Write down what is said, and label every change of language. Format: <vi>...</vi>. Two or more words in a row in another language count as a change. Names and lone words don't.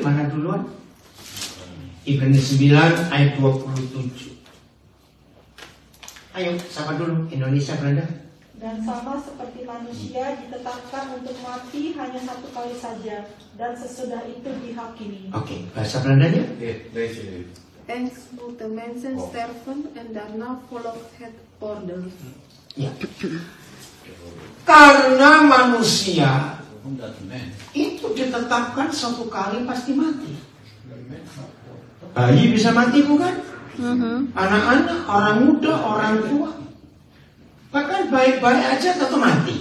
<id>Mana duluan? Ibrani 9 ayat 27. Ayo, siapa dulu? Indonesia, Belanda? Dan sama seperti manusia ditetapkan untuk mati hanya satu kali saja, dan sesudah itu dihakimi. Oke, bahasa Belandanya?</id> <nl>En moeten mensen sterven en daarna volgt het oordeel.</nl> <id>Ya. Karena manusia itu ditetapkan satu kali pasti mati. Bayi bisa mati bukan? Anak-anak, orang muda, orang tua. Bahkan baik-baik aja tetap mati.</id>